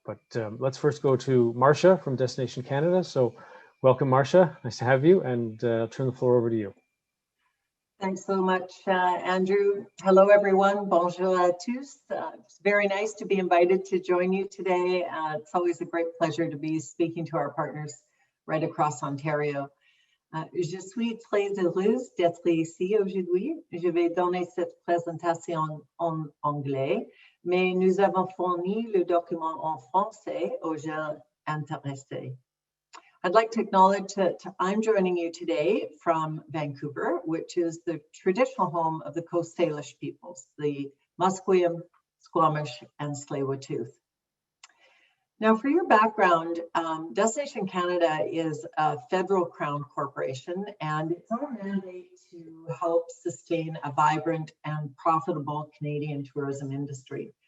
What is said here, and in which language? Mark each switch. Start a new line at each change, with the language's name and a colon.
English: But let's first go to Marcia from Destination Canada. So welcome, Marcia. Nice to have you. And I'll turn the floor over to you. Thanks so much, Andrew. Hello, everyone.
French: Bonjour à tous.
English: It's very nice to be invited to join you today. It's always a great pleasure to be speaking to our partners right across Ontario.
French: Je suis très heureuse d'être ici aujourd'hui. Je vais donner cette présentation en anglais, mais nous avons fourni le document en français aux gens intéressés.
English: I'd like to acknowledge that I'm joining you today from Vancouver, which is the traditional home of the Coast Salish peoples, the Musqueam, Squamish, and Tsleil-Waututh. Now, for your background, Destination Canada is a federal crown corporation, and it's our mandate to help sustain a vibrant and profitable Canadian tourism industry.